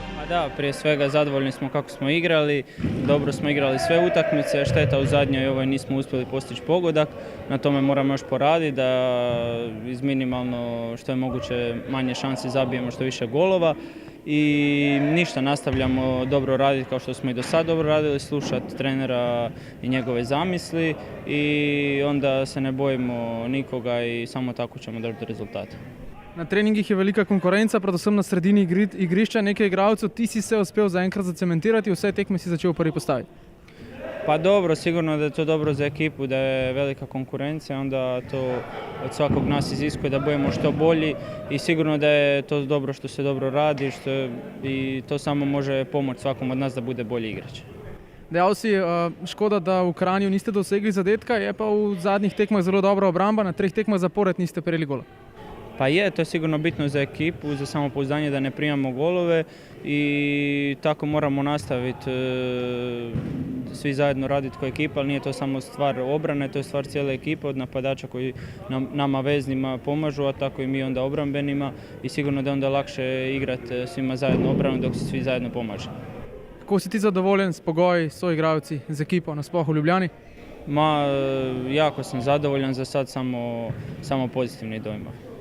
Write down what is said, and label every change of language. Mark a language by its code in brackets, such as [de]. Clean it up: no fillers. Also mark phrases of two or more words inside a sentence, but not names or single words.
[hr] Da, prije svega zadovoljni smo kako smo igrali, dobro smo igrali sve utakmice, šteta u zadnjoj ovoj nismo uspjeli postići pogodak, na tome moramo još poraditi da iz minimalno što je moguće manje šansi zabijemo što više golova i ništa, nastavljamo dobro raditi kao što smo i do sad dobro radili, slušati trenera i njegove zamisli i onda se ne bojimo nikoga i samo tako ćemo doći do rezultata. [sl] Na treningih je velika konkurenca, predvsem na sredini igrišča, nekaj igralcev. Ti si se uspel zaenkrat zacementirati, vse tekme si začel prvi postaviti. [hr] Pa dobro, sigurno da je to dobro za ekipu, da je velika konkurencija, onda to od svakog nas iziskuje da budemo što bolji i sigurno da je to dobro što se dobro radi i to samo može pomoći svakom od nas da bude bolji igrač. [sl] Dejal si, škoda, da v Kranju niste dosegli zadetka, je pa v zadnjih tekmah zelo dobra obramba, na 3 tekmah zapored niste prejeli gola. [hr] Pa je, to je sigurno bitno za ekipu, za samopouzdanje da ne primamo golove i tako moramo nastaviti svi zajedno raditi kao ekipa, ali nije to samo stvar obrane, to je stvar cijele ekipe od napadača koji nama veznima pomažu, a tako i mi onda obrambenima i sigurno da je onda lakše igrati svima zajedno obranu dok se svi zajedno pomaže. [sl] Kako si ti zadovoljen s pogoji, s soigravci, z ekipo nasploh v Ljubljani? [hr] Jako sam zadovoljan, za sad samo pozitivni dojmovi.